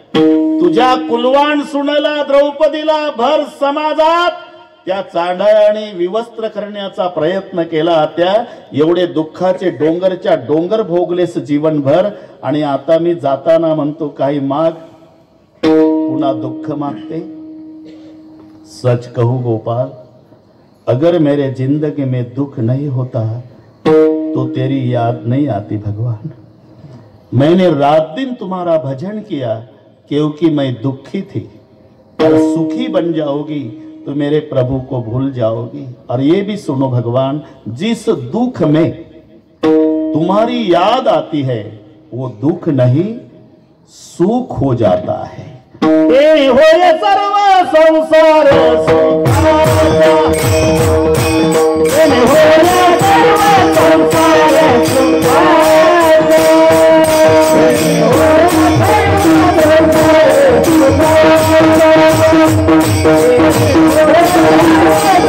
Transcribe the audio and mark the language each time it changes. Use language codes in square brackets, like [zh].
[mr] तुझ्या कुलवान सुनेला द्रौपदीला भर समाजात त्या चांडाळ्याने विवस्त्र करण्याचा प्रयत्न केला. त्या एवढे दुःखाचे डोंगरच्या डोंगर भोगलेस जीवनभर. आणि आता मी जाताना म्हणतो, काही माग, पुन्हा दुःख मागते. [hi] सच कहूं गोपाल, अगर मेरे जिंदगी में दुख नहीं होता तो तेरी याद नहीं आती भगवान. मैंने रात दिन तुम्हारा भजन किया क्योंकि मैं दुखी थी. और सुखी बन जाओगी तो मेरे प्रभु को भूल जाओगी. और ये भी सुनो भगवान, जिस दुख में तुम्हारी याद आती है वो दुख नहीं सुख हो जाता है. [mr] हे होय सर्व संसार सुखाचा, हे होय सर्व संसार सुखाचा, हे होय सर्व